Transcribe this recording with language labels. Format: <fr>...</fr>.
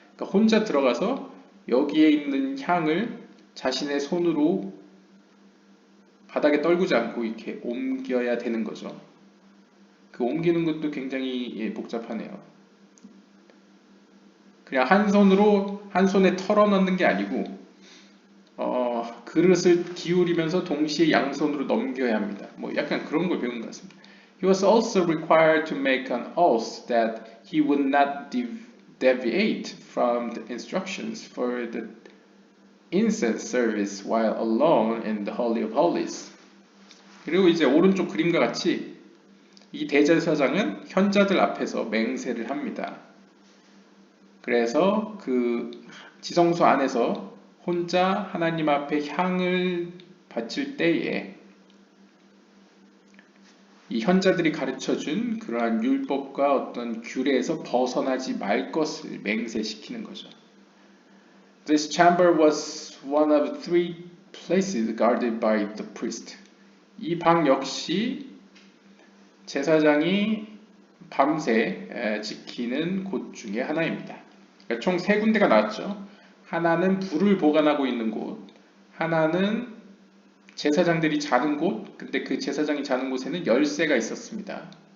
<ko>그러니까 혼자 들어가서 여기에 있는 향을 자신의 손으로 바닥에 떨구지 않고 이렇게 옮겨야 되는 거죠. 그 옮기는 것도 굉장히 복잡하네요. 그냥 한 손에 털어 넣는 게 아니고 그릇을 기울이면서 동시에 양손으로 넘겨야 합니다. 뭐 약간 그런 걸 배운 것 같습니다.</ko> <en>He was also required to make an oath that he would not deviate from the instructions for the incense service while alone in the Holy of Holies.</en> <ko>그리고 이제 오른쪽 그림과 같이 이 대제사장은 현자들 앞에서 맹세를 합니다. 그래서 그 지성소 안에서 혼자 하나님 앞에 향을 바칠 때에 이 현자들이 가르쳐준 그러한 율법과 어떤 규례에서 벗어나지 말 것을 맹세시키는 거죠.</ko> <en>This chamber was one of three places guarded by the priest.</en> <ko>이 방 역시 제사장이 밤새 지키는 곳 중에 하나입니다. 그러니까 총 세 군데가 나왔죠. 하나는 불을 보관하고 있는 곳, 하나는 제사장들이 자는 곳, 근데 그 제사장이 자는 곳에는 열쇠가 있었습니다.</ko>